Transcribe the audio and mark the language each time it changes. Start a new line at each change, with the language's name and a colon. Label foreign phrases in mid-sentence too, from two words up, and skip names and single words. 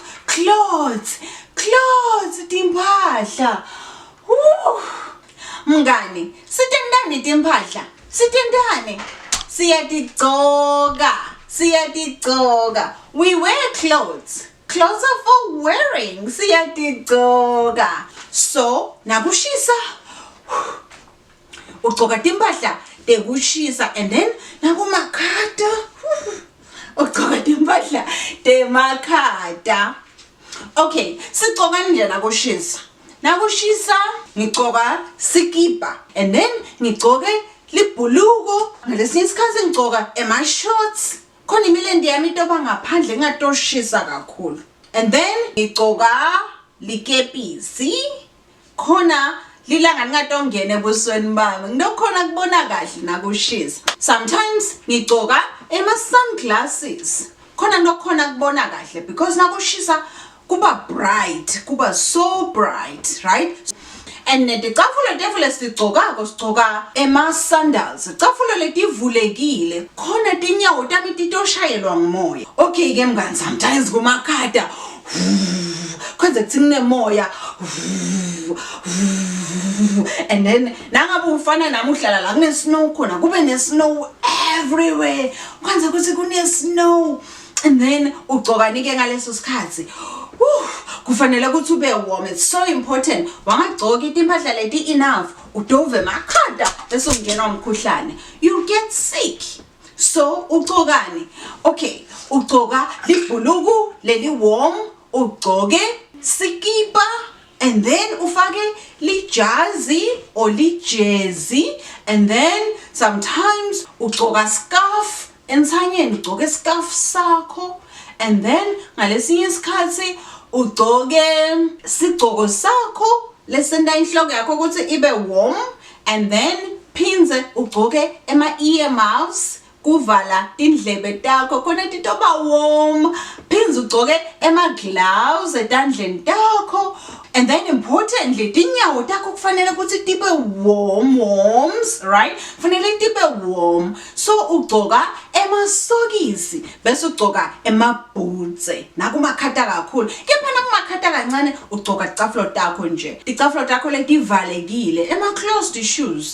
Swati: Clothes timphahla. Mngani, sitendani timphahla? Sitendani? Siyatigcoka.
English: We wear clothes. Clothes are for wearing.
Swati: Siyatigcoka. So, nakushisa. Ugcoka timphahla tekushisa
English: and then
Swati: nakumakhata. Ugcoka timphahla temakhata. Okay, sigcoka nje nakushisa. Nakushisa ngigcoka sikipa
English: and then
Swati: ngigcoke libhuluko. Ngalesinye isikhathi ngigcoka shorts. Khona imilendi yami itoba ngaphandle ngatoshisa kakhulu. And then ngigcoka likepisi. Khona lilanga lingatongena ebusweni bami. Ngidokhona kubona kahle nakushisa. Sometimes ngigcoka sunglasses. Khona ngidokhona kubona kahle because nakushisa kuba bright, kuba
English: so bright, right? And
Swati: ticatfulo tefule sigcoka sandals. Ticatfulo letivulekile. Khona tinyawo tami titoshayelwa ngumoya. Okay ke mngani, sometimes kumakhata kwenze kuthi kunemoya.
English: And then
Swati: nangabe ufana nami uhlala la kune snow khona, kube ne
English: snow everywhere.
Swati: Kwenze ukuthi kune snow.
English: And then
Swati: ugcoka nike ngaleso sikhathi. Kufanele ukuthi ube warm.
English: It's so important.
Swati: Wangagcoka impahla leti enough. Udove makhanda bese ungena umkhuhlane.
English: You get sick. So ugcokani?
Swati: Okay, ugcoka libhuluku leli warm, ugcoke sikipa
English: and then
Swati: ufake lijazi or lijezi
English: and then sometimes
Swati: ugcoka scarf. Entsanyeni ugcoke scarf sakho
English: and then
Swati: ngalesinye isikhathi ugcoke sigcoko sakho lesenda inhloko yakho ukuthi ibe warm
English: and then
Swati: phinze ugcoke earmuffs kuvala tindlebe takho khona titoba warm. Phinze ugcoke gloves etandleni takho
English: and then importantly
Swati: tinyawo takho kufanele ukuthi tibe warms, right? Kufanele tibe warm. So ugcoka sokisi bese ugcoka boots nakumakhata kakhulu. Kepha nakumakhata kancane ugcoka ticatfulo takho nje. Ticatfulo takho letivalekile
English: closed shoes.